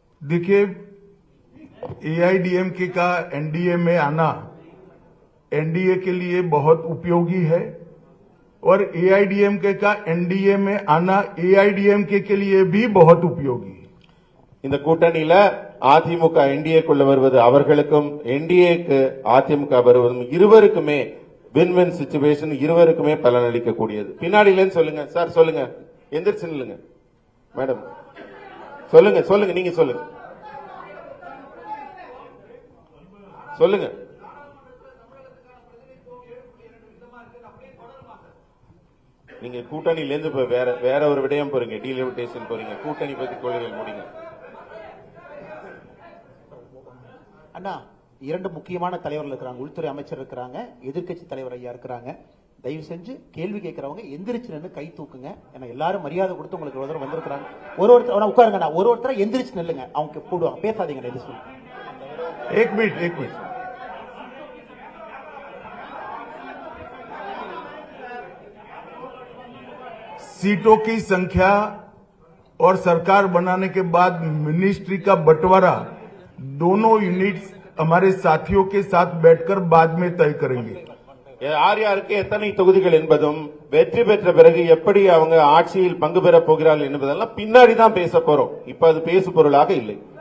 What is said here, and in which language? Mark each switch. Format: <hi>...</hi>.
<hi>देखिए, एआईडीएमके का एनडीए में आना एनडीए के लिए बहुत उपयोगी है, और एआईडीएमके का एनडीए में आना एआईडीएमके के लिए भी बहुत उपयोगी है।</hi> <ta>இந்த கூட்டணியில அதிமுக என்டிஏக்குள்ள வருவது அவர்களுக்கும், என்டிஏக்கு அதிமுக வருவதும் இருவருக்குமே</ta> <en>win win situation,</en> <ta>இருவருக்குமே பலனளிக்கக்கூடியது. பின்னாடியிலேன்னு சொல்லுங்க சார், சொல்லுங்க, எந்திரிச்சு நில்லுங்க மேடம், சொல்லுங்க சொல்லுங்க, நீங்க சொல்லுங்க சொல்லுங்க. நீங்க கூட்டணியிலேருந்து வேற ஒரு விடயம் போறீங்க, டீலிமிட்டேஷன் போறீங்க, கூட்டணி பத்தி கொள்கைகள் முடிங்க. அண்ணா, இரண்டு முக்கியமான தலைவர்கள் இருக்கிறாங்க. உள்துறை அமைச்சர் இருக்கிறாங்க, எதிர்க்கட்சி தலைவர் ஐயா இருக்கிறாங்க. தயவு செஞ்சு கேள்வி கேட்கறவங்க எந்திரிச்சு நின்று கை தூக்குங்க. ஏன்னா எல்லாரும் மரியாதை கொடுத்து உங்களுக்கு ஒரு தடவை வந்திருக்கிறாங்க. ஒருத்தர் உட்காருங்க, ஒருத்தர எந்திரிச்சு நில்லுங்க, அவங்க கூடுவாங்க, பேசாதீங்க.</ta> <hi>एक मिनट सीटों की संख्या और सरकार बनाने के बाद मिनिस्ट्री का बंटवारा दोनों यूनिट्स हमारे साथियों के साथ बैठकर बाद में तय करेंगे।</hi> <ta>யார் யாருக்கு எத்தனை தொகுதிகள் என்பதும், வெற்றி பெற்ற பிறகு எப்படி அவங்க ஆட்சியில் பங்கு பெற போகிறார்கள் என்பதெல்லாம் பின்னாடி தான் பேச போறோம். இப்ப அது பேசு பொருளாக இல்லை.</ta>